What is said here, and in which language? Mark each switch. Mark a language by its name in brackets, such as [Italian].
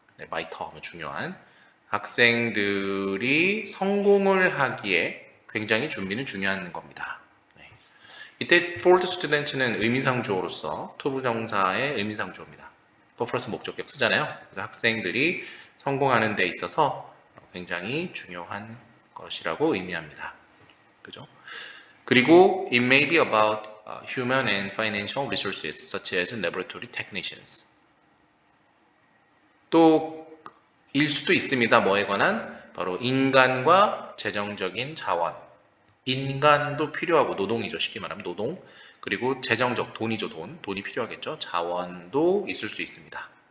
[Korean] 네, 마이터 하면 중요한. 학생들이 성공을 하기에 굉장히 준비는 중요한 겁니다. 네. 이때 for the student 는 의미상 주어로서 투부정사의 의미상 주어입니다. 퍼플러스 목적격 쓰잖아요. 그래서 학생들이 성공하는 데 있어서 굉장히 중요한 것이라고 의미합니다. 그죠? [English] 그리고 it may be about human and financial resources such as laboratory technicians. [Korean] 또 일 수도 있습니다. 뭐에 관한? 바로 인간과 재정적인 자원. 인간도 필요하고 노동이죠. 쉽게 말하면 노동. 그리고 재정적 돈이죠. 돈이 필요하겠죠. 자원도 있을 수 있습니다.